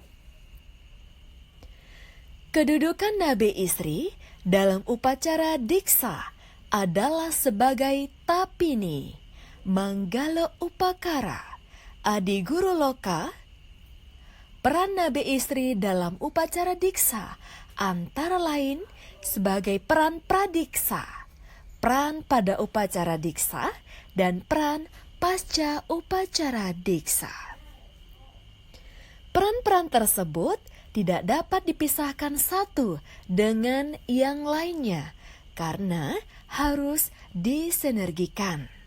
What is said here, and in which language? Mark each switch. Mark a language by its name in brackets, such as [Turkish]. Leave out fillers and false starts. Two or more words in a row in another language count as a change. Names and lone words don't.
[Indonesian] Kedudukan Nabe Isri dalam upacara diksa adalah sebagai Tapini, Manggala Upakara, Adi Guru Loka. Peran Nabe Isri dalam upacara diksa antara lain sebagai peran pradiksa, peran pada upacara diksa, dan peran pasca upacara diksa. Peran-peran tersebut tidak dapat dipisahkan satu dengan yang lainnya karena harus disinergikan.